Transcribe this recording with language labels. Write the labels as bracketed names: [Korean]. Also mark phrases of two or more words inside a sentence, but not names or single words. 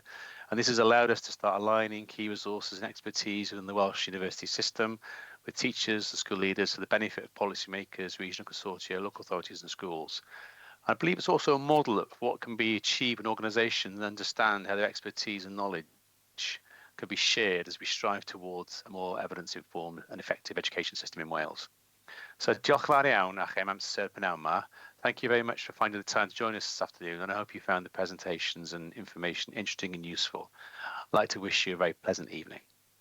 [English] And this has allowed us to start aligning key resources and expertise within the Welsh university system with teachers and school leaders for the benefit of policymakers, regional consortia, local authorities and schools. I believe it's also a model of what can be achieved in organisations and understand how their expertise and knowledge could be shared as we strive towards a more evidence-informed and effective education system in Wales. [Welsh] So diolch yn fawr iawn a'ch amser pnawn 'ma. [English] Thank you very much for finding the time to join us this afternoon, and I hope you found the presentations and information interesting and useful. I'd like to wish you a very pleasant evening.